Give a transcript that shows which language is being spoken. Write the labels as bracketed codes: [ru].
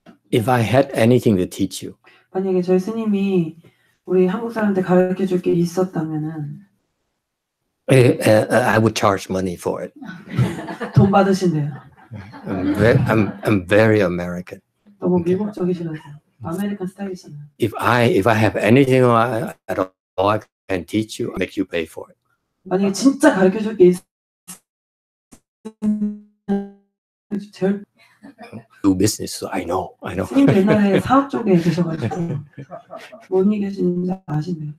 [en] If I had anything to teach you, [ko] 만약에 저희 스님이 우리 한국 사람한테 가르쳐줄 게 있었다면은 [en] I would charge money for it. [ko] 돈 받으신대요. [en] I'm very American. [ko] 너무 미국적이시라서 아메리칸 스타일이잖아요. [en] If I have anything at all I can teach you, make you pay for it. [ko] 만약에 진짜 가르쳐줄 게 제일 [en] Do business, so I know. [ko] 스님 옛날에 사업 쪽에 계셔가지고 뭔 얘기하시는지 아시네요.